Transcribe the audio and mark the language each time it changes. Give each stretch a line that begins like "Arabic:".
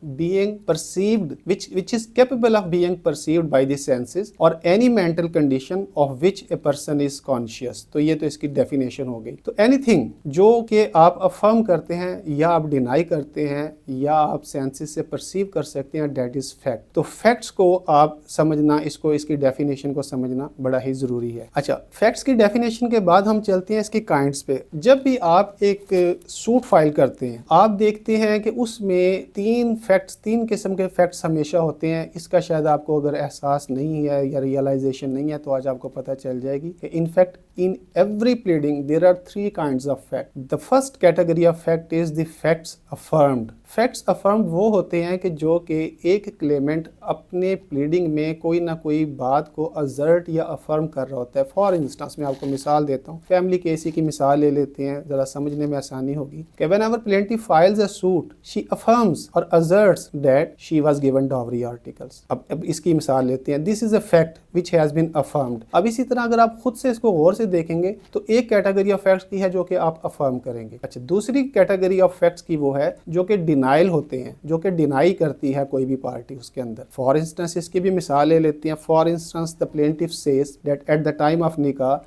Urdu: Being perceived
English: which is capable of being perceived by the senses or any mental condition of which a person is conscious۔
Urdu: تو یہ تو اس کی definition ہو گئی۔ تو any thing جو کہ آپ افرم کرتے ہیں یا آپ ڈینائی کرتے ہیں یا آپ سینسز سے پرسیو کر سکتے ہیں دیٹ از فیکٹ۔ تو فیکٹس کو آپ سمجھنا، اس کی ڈیفینیشن کو سمجھنا بڑا ہی ضروری ہے۔ اچھا، فیکٹس کی ڈیفینیشن کے بعد ہم چلتے ہیں اس کی کائنڈس پہ۔ جب بھی آپ ایک سوٹ فائل کرتے ہیں آپ دیکھتے ہیں کہ اس میں تین قسم کے فیکٹس ہمیشہ ہوتے ہیں۔ اس کا شاید آپ کو اگر احساس نہیں ہے یا ریئلائزیشن نہیں ہے تو آج آپ کو پتہ چل جائے گی کہ in fact
English: in every pleading there are three kinds of fact. The first category of fact is the facts affirmed.
Urdu: Facts افرمڈ وہ ہوتے ہیں کہ جو کہ ایک کلیمنٹ اپنے پلیڈنگ میں کوئی نہ کوئی بات کو ازرٹ یا افرم کر رہا ہوتا ہے۔ فار انسٹنس میں آپ کو مثال دیتا ہوں، فیملی کیس کی مثال لے لیتے ہیں، ذرا سمجھنے میں آسانی ہوگی کہ
English: whenever plaintiff files a suit she affirms or asserts that she was given dowry articles۔
Urdu: اب اس کی مثال لیتے ہیں،
English: this is a fact which has been affirmed۔
Urdu: اب اسی طرح اگر آپ خود سے اس کو غور سے دیکھیں گے تو ایک کیٹیگری آف فیکٹس کی ہے جو کہ آپ افرم کریں گے۔ اچھا، دوسری کیٹیگری آف فیکٹس کی وہ ہے جو کہ ڈینائل ہوتے ہیں، جو کہ ڈینائی کرتی ہے کوئی بھی پارٹی اس کے اندر۔ فار انسٹنس اس کی بھی مثال لے لیتے ہیں۔ For instance
English: the plaintiff says that at the time of nikah